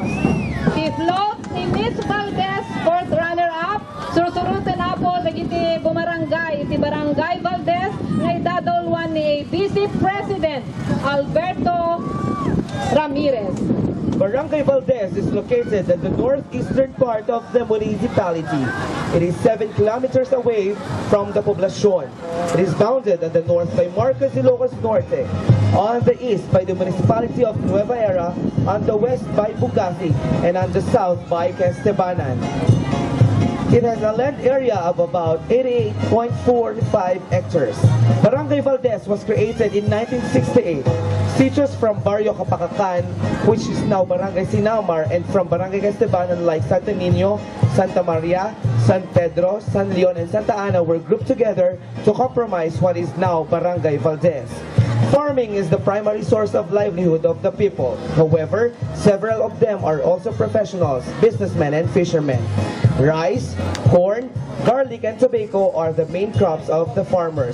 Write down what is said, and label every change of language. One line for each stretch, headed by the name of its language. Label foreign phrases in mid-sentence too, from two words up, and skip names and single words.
Iloko: Si float ni Miss Valdez, 4th runner-up, surusurutan na po dagiti bumarangay, iti Barangay Valdez, nga idadolwan ni ABC President Alberto Ramirez.
English: Barangay Valdez is located at the northeastern part of the municipality. It is 7 kilometers away from the poblacion. It is bounded on the north by Marcos Ilocos Norte, on the east by the municipality of Nueva Era, on the west by Bugasi, and on the south by Estebanan. It has a land area of about 88.45 hectares. Barangay Valdez was created in 1968. Teachers from Barrio Capacacán, which is now Barangay Sinamar, and from Barangay Estebanan like Santo Niño, Santa Maria, San Pedro, San Leon, and Santa Ana were grouped together to compromise what is now Barangay Valdez. Farming is the primary source of livelihood of the people. However, several of them are also professionals, businessmen, and fishermen. Rice, corn, garlic, and tobacco are the main crops of the farmers.